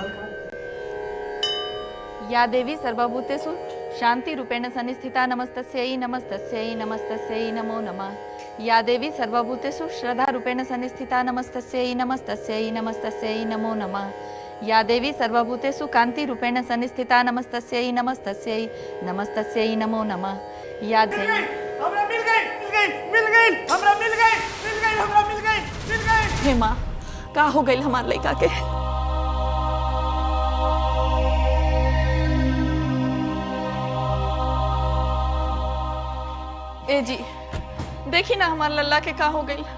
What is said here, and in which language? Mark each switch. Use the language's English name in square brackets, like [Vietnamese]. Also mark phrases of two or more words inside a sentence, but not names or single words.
[Sanskrit] या देवी सर्वभूतेषु शान्तिरूपेण संस्थिता नमस्तस्यै नमस्तस्यै नमस्तस्यै नमो नमः। या देवी सर्वभूतेषु श्रद्धारूपेण संस्थिता नमस्तस्यै नमस्तस्यै नमस्तस्यै नमो नमः। या देवी सर्वभूतेषु कान्तिरूपेण संस्थिता नमस्तस्यै नमस्तस्यै नमस्तस्यै नमो नमः। या देवी [Bhojpuri] हमरा मिल गई हमरा मिल गई। हे माँ, का हो गई हमार लड़का के? ए जी, देखी ना हमार लल्ला के का हो गई।